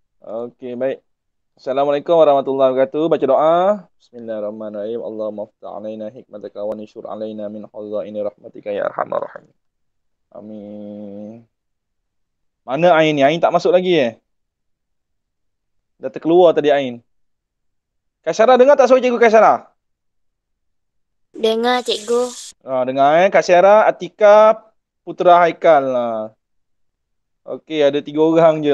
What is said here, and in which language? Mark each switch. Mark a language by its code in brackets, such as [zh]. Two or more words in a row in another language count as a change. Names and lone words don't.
[ms] Okey, baik. [ar] السلام عليكم ورحمة الله وبركاته. [ms] Baca doa. [ar] بسم الله الرحمن الرحيم. اللهم افتح علينا حكمتك وانشر علينا من خزائن رحمتك يا أرحم الراحمين. Amin. [ms] Mana Ain ni? Ain tak masuk lagi eh? Dah terkeluar tadi Ain. Kasyara dengar tak suara cikgu Kasyara? Dengar cikgu. Dengar Kasyara, Atika, Putra Haikal. Okey, ada 3 orang je.